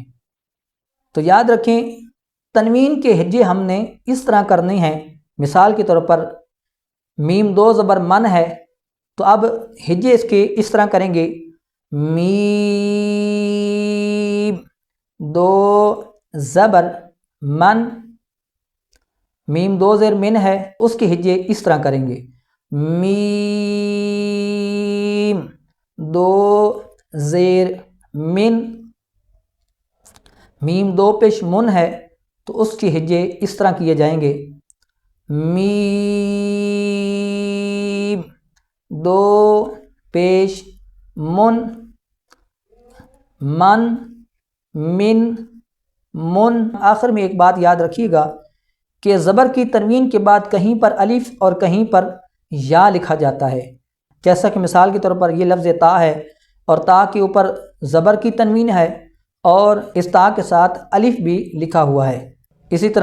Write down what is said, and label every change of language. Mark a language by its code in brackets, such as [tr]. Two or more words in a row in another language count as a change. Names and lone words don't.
[ur] تو یاد رکھیں تنوین کے ہجے ہم نے اس طرح کرنے ہیں، مثال کے طور پر میم 2 زبر من ہے تو اب ہجے اس کے اس طرح کریں گے، میم 2 زبر من، میم 2 زیر من ہے، اس کے ہجے اس طرح کریں گے، میم 2 زیر من، میم 2 پیش من ہے تو اس کے ہجے اس طرح کیے جائیں گے، میم 2 پیش من، من، من، من۔ آخر میں ایک بات یاد رکھیے گا کہ زبر کی تنوین کے بعد کہیں پر الف اور کہیں پر یا لکھا جاتا ہے، جیسا کہ مثال کے طور پر یہ لفظ تا ہے اور تا کے اوپر زبر کی تنوین ہے اور اس تا کے ساتھ الف بھی لکھا ہوا ہے۔